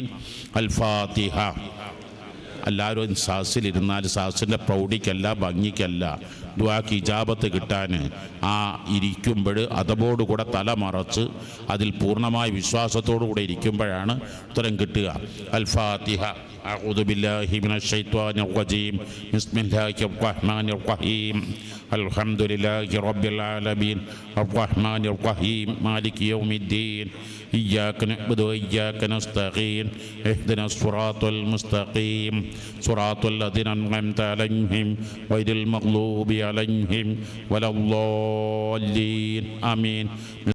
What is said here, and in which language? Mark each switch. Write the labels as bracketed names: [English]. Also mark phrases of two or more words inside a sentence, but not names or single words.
[Arabic] الفاتحة. [Malayalam] എല്ലാവരും സാസിലിരുന്നാൽ സാസിൻ്റെ പ്രൗഢിക്കല്ല, ഭംഗിക്കല്ല, ദുആക്ക് ഇജാബത്ത് കിട്ടാൻ ആ ഇരിക്കുമ്പോൾ അതബോടുകൂടെ തല മറച്ച് അതിൽ പൂർണ്ണമായ വിശ്വാസത്തോടുകൂടെ ഇരിക്കുമ്പോഴാണ് ഉത്തരം കിട്ടുക. അൽ ഫാത്തിഹ. [Arabic] أعوذ بالله من الشيطان الرجيم. بسم الله الرحمن الرحيم. الحمد لله رب العالمين الرحمن الرحيم مالك يوم الدين إياك نعبد وإياك نستعين اهدنا الصراط المستقيم صراط الذين أنعمت عليهم غير المغضوب عليهم ولا الضالين آمين.